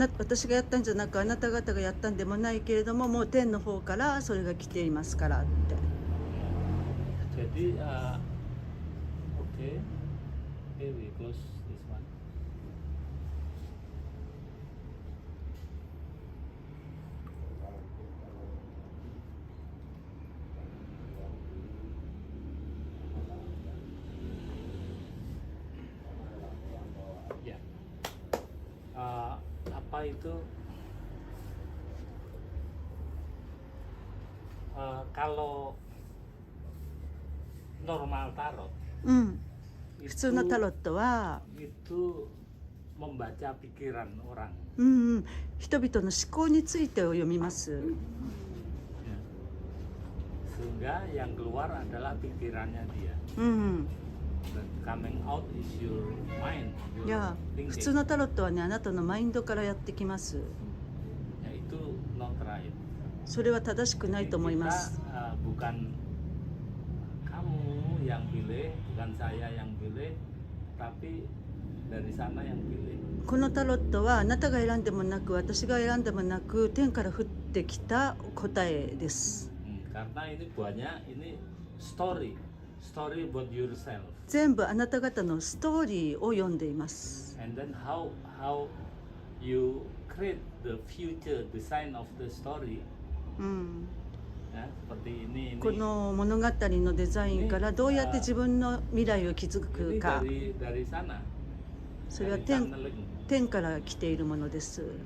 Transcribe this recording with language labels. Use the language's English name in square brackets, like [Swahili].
[Japanese] 私がやったんじゃなく、あなた方がやったんでもないけれども、もう天の方からそれが来ていますからって。 [English] Jadi okay, we close this one. [Indonesian] Ya, apa itu kalau normal tarot, [Japanese] 普通のタロットは、 [Indonesian] itu membaca pikiran orang. [Japanese] 人々の思考についてを読みます。 [Indonesian] Ya. Sehingga yang keluar adalah pikirannya dia. [English] Dan coming out is your mind. [Japanese] いや、普通のタロットはね、あなたのマインドからやってきます。 [Indonesian] Ya, itu [English] not right. [Japanese] それは正しくないと思います。 [Indonesian] Bukan kamu yang pilih, bukan saya yang pilih, tapi dari sana yang pilih. [Japanese] このタロットはあなたが選んでもなく、私が選んでもなく、天から降ってきた答えです。 [Indonesian] Karena ini banyak, ini [English] story about yourself. [Japanese] 全部あなた方のストーリーを読んでいます。 [English] And then how you create the future design of the story. [Indonesian] や, seperti ini. [Japanese] この物語のデザインからどうやって自分の未来を築くか。 [Indonesian] dari sana. [Japanese] それは天から来ているものです。